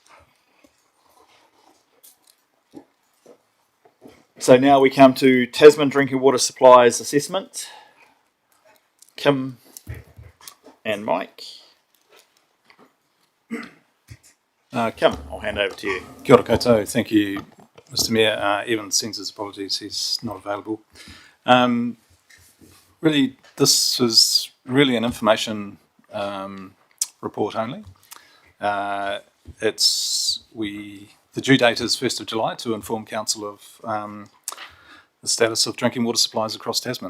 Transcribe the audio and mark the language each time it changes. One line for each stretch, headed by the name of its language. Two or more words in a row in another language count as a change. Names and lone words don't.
English: So now we come to Tasman Drinking Water Supplies Assessment. Kim and Mike. Kim, I'll hand over to you.
Māori: Kia ora koutou.
English: Thank you, Mr. Mayor. Evan sends his apologies, he's not available. Really, this is really an information report only. The due date is 1st of July to inform Council of the status of drinking water supplies across Tasman.